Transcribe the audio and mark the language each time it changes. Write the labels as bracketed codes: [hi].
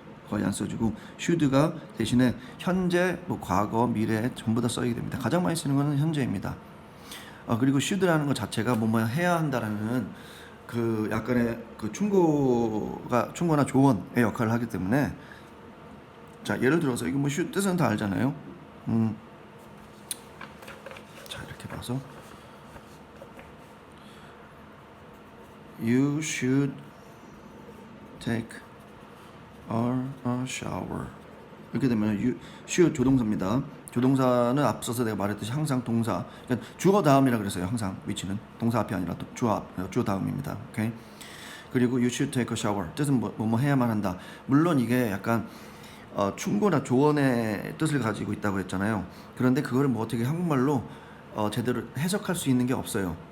[ko] 거의 안 써주고 should가 대신에 현재, 뭐 과거, 미래 전부 다 써야 됩니다. 가장 많이 쓰는 것은 현재입니다. 그리고 should라는 것 자체가 뭐 해야 한다라는 그 약간의 그 충고나 조언의 역할을 하기 때문에 자 예를 들어서 이거 뭐 should 뜻은 다 알잖아요. 자 이렇게 봐서 [en] You should take a shower. [ko] 이렇게 되면 you should 조동사입니다. 조동사는 앞서서 내가 말했듯이 항상 동사, 그러니까 주어 다음이라 그랬어요. 항상 위치는 동사 앞이 아니라 주어 다음입니다. 오케이. 그리고 [en] you should take a shower [ko] 뜻은 뭐 해야만 한다. 물론 이게 약간 충고나 조언의 뜻을 가지고 있다고 했잖아요. 그런데 그걸 뭐 어떻게 한국말로 제대로 해석할 수 있는 게 없어요.